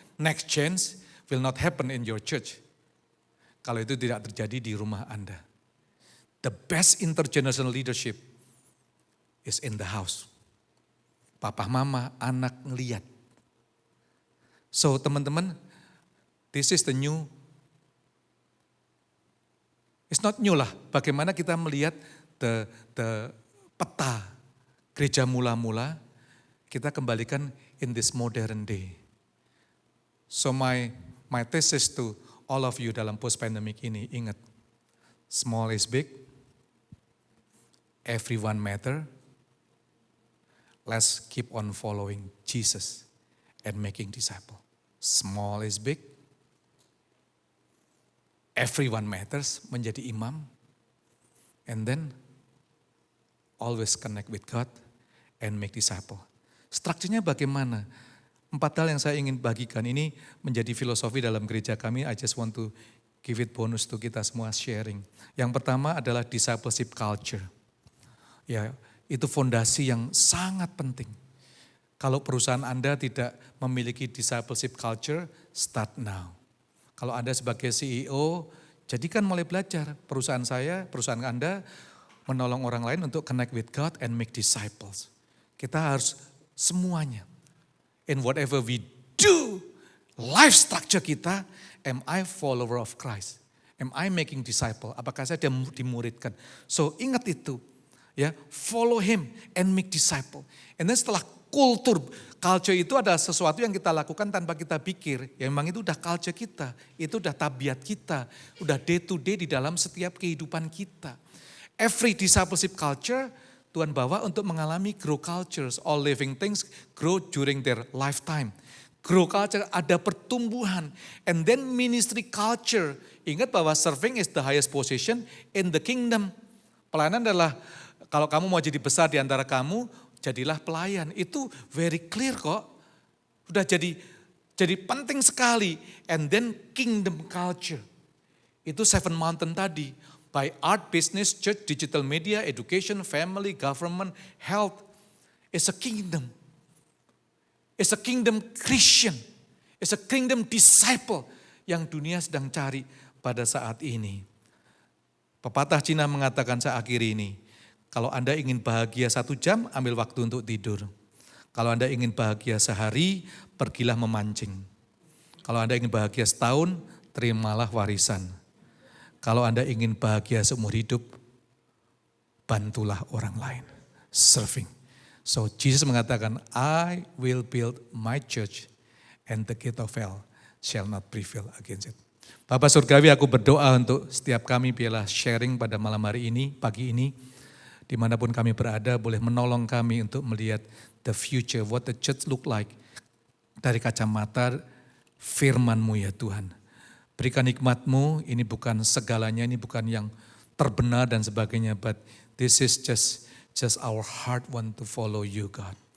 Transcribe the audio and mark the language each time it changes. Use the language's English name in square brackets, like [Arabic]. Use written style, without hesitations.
[English] next change will not happen in your church. [Indonesian] Kalau itu tidak terjadi di rumah Anda. [English] The best intergenerational leadership is in the house. [Indonesian] Papa, mama, anak ngeliat. So teman-teman, [English] this is the new. It's not new [Indonesian] lah, bagaimana kita melihat the peta gereja mula-mula, kita kembalikan [English] in this modern day. So my thesis to all of you [Indonesian] dalam post-pandemic ini, ingat, [English] small is big, everyone matter, let's keep on following Jesus and making disciple. Small is big, everyone matters, [Indonesian] menjadi imam, [English] and then always connect with God and make disciple. [Indonesian] Strukturnya bagaimana? 4 hal yang saya ingin bagikan ini menjadi filosofi dalam gereja kami. [English] I just want to give it bonus to [Indonesian] kita semua [English] sharing. [Indonesian] Yang pertama adalah discipleship culture. Ya, itu fondasi yang sangat penting. Kalau perusahaan Anda tidak memiliki discipleship culture, [English] start now. [Indonesian] Kalau Anda sebagai CEO, jadikan mulai belajar. Perusahaan saya, perusahaan Anda menolong orang lain untuk [English] connect with God and make disciples. [Indonesian] Kita harus semuanya. [English] In whatever we do, life structure kita, am I follower of Christ? Am I making disciple? [Indonesian] Apakah saya dimuridkan? [English] So [Indonesian] ingat itu, ya, [English] follow him and make disciple. [Indonesian] And then setelah culture itu adalah sesuatu yang kita lakukan tanpa kita pikir. Ya memang itu udah culture kita, itu udah tabiat kita, udah day to day di dalam setiap kehidupan kita. [English] Every discipleship culture [Indonesian] Tuhan bawa untuk mengalami [English] grow cultures. All living things grow during their lifetime. Grow culture [Indonesian] ada pertumbuhan. [English] And then ministry culture. [Indonesian] Ingat bahwa [English] serving is the highest position in the kingdom. [Indonesian] Pelayanan adalah kalau kamu mau jadi besar di antara kamu, jadilah pelayan. Itu very clear kok. Udah jadi penting sekali. [English] And then kingdom culture. Itu 7 mountain tadi. By art, business, church, digital media, education, family, government, health. It's a kingdom. It's a kingdom Christian. It's a kingdom disciple [Indonesian] yang dunia sedang cari pada saat ini. Pepatah Cina mengatakan, saya akhiri ini. Kalau Anda ingin bahagia 1 jam, ambil waktu untuk tidur. Kalau Anda ingin bahagia sehari, pergilah memancing. Kalau Anda ingin bahagia setahun, terimalah warisan. Kalau Anda ingin bahagia seumur hidup, bantulah orang lain. Serving. [English] So Jesus [Indonesian] mengatakan, [English] I will build my church and the gate of hell shall not prevail against it. [Indonesian] Bapak Surgawi, aku berdoa untuk setiap kami biarlah sharing pada malam hari ini, pagi ini. Dimanapun kami berada, boleh menolong kami untuk melihat the future, [English] what the church look like. [Indonesian] Dari kacamata firman-Mu ya Tuhan. Berikan hikmat-Mu, ini bukan segalanya, ini bukan yang terbenar dan sebagainya, [English] but this is just our heart want to follow you God.